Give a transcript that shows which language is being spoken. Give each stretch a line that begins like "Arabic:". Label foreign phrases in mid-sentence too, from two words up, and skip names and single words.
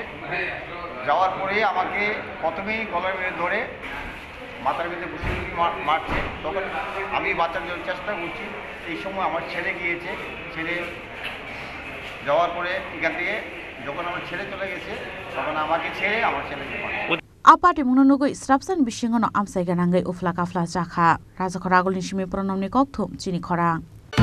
Bangla: যাওয়ার পরে আমাকে প্রথমেই গলার মেরে ধরে মাথার মধ্যে ঘুষি মারছে। তখন আমি বাঁচার জন্য চেষ্টা করছি, এই সময় আমার ছেলে গিয়েছে। ছেলে যাওয়ার পরে এখান থেকে যখন আমার ছেলে চলে গেছে তখন আমাকে ছেড়ে আমার ছেলেকে মারছে।
Kok Borok: Patimong nugui strapsan bisingono amsai ganangai ufla kafla jakha raja khoragol ni simi pronomni kokthum chini khorang